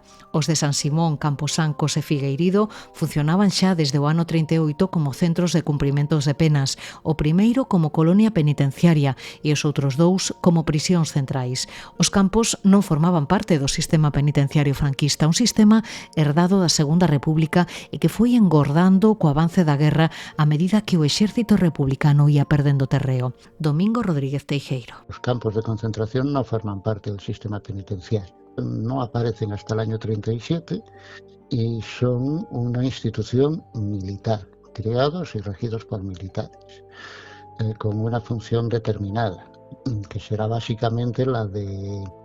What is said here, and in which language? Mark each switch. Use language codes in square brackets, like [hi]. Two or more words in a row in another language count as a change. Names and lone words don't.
[gl] Os de San Simón, Camposancos e Figueirido funcionaban xa desde o ano 38 como centros de cumprimentos de penas, o primeiro como colonia penitenciaria e os outros dous como prisións centrais. Os campos non formaban parte do sistema penitenciario franquista, un sistema herdado da Segunda República e que foi engordando co avance da guerra a medida que o exército republicano ia perdendo terreo. Domingo Rodríguez Teijeiro. [es] Los campos de concentración no forman parte del sistema penitenciario. No aparecen hasta el año 37 y son una institución militar criados y regidos por militares, con una función determinada, que será básicamente la de